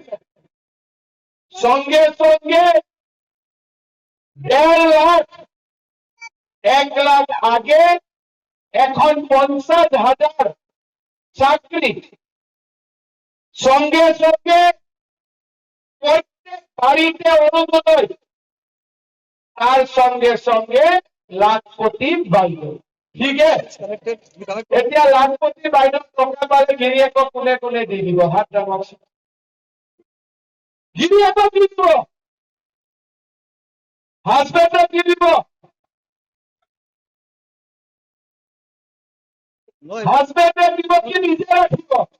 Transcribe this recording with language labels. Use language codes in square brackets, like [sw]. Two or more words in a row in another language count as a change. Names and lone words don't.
[bn] সঙ্গে সঙ্গে 1.5 লাখ, 1 লাখ আগে, এখন 50,000 চাকরি। সঙ্গে সঙ্গে প্রত্যেক বাড়িতে অনুমোদন, তার সঙ্গে সঙ্গে লাখপতি বাইদেউ। [as] ঠিক আছে, এতিয়া লাখপতি বাইদেউ টকা পালে গিৰিয়েকক কোনে কোনে দি দিব, হাত ডাঙৰচোন। গিৰিয়েকক দি দিব, হাজবেণ্ডক দি দিব, হাজবেণ্ডে দিব কি নিজে ৰাখিব?